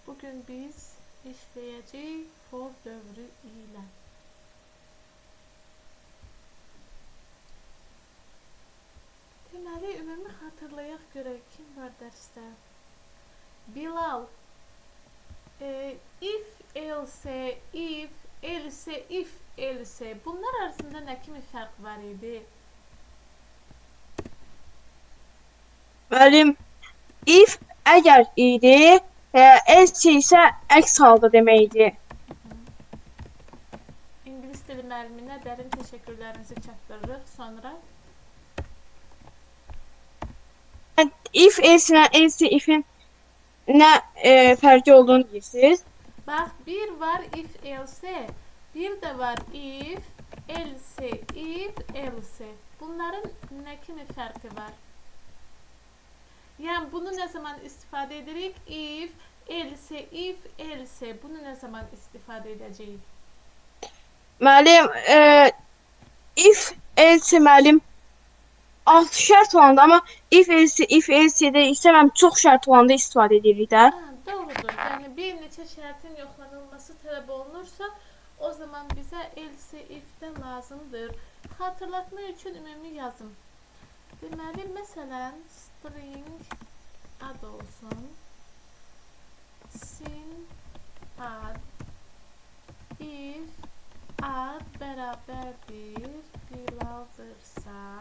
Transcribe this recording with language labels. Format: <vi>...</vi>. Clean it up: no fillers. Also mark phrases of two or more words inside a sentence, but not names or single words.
<az>gün biz işləyəcəyik for dövrü ilə. Deməli, ümumi xatırlayaq görək kim var dərsdə.</az> <en>Bilal, if, else, if, else, if, else.</en> <az>Bunlar arasında nə kimi fərq var idi? Müəllim, if əgər idi, else isə əks halda deməkdir. İngilis dili müəlliminə dərin təşəkkürlərinizi çatdırırıq. Sonra</az> <en>If, else</en> <az>ilə else, if'in nə fərqi olduğunu deyirsiniz? bax, bir var</az> <en>if, else,</en> <az>bir də var</az> <en>if, else, if, else.</en> <az>Bunların nə kimi fərqi var? Yəni, bunu nə zaman istifadə edirik?</az> <en>If, else, if, else.</en> <az>Bunu nə zaman istifadə edəcəyik? Müəllim,</az> <en>if, else</en> <az>müəllim alt şərt olanda, amma if, else-də isə mən çox şərt olanda istifadə edirik də. Doğrudur. Yəni, bir neçə şərtin yoxlanılması tələb olunursa, o zaman bizə else, if-də lazımdır. Xatırlatma üçün ümumi yazım. Deməli, məsələn, string ad olsun. Sin ad. If ad bərabərdir Bilaldırsa.</az>